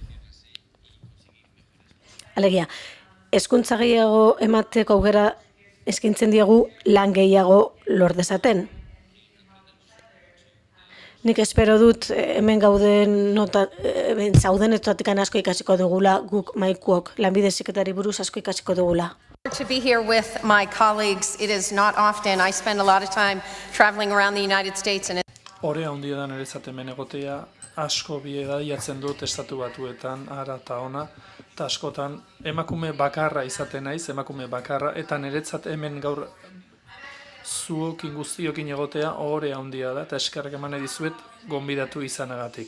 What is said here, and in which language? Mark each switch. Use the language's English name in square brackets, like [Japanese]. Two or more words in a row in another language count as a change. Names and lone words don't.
[Basque] Alegia, hezkuntza gehiago emateko aukera eskaintzen diegu lan gehiago lor dezaten. Nik espero dut hemen zaudenetatik asko ikasiko dugula, guk maikuok lanbide heziketari buruz asko ikasiko dugula. [English] To be here with my colleagues, it is not often. I spend a lot of time traveling around the United States and [Basque] Horea handia da niretzat hemen egotea, asko bidaiatzen dut estatu batuetan, ara eta ona, eta askotan emakume bakarra izaten naiz, emakume bakarra, eta niretzat hemen gaur zuokin guztiokin egotea horea handia da, eta eskerrak eman nahi dizuet gonbidatu izanagatik.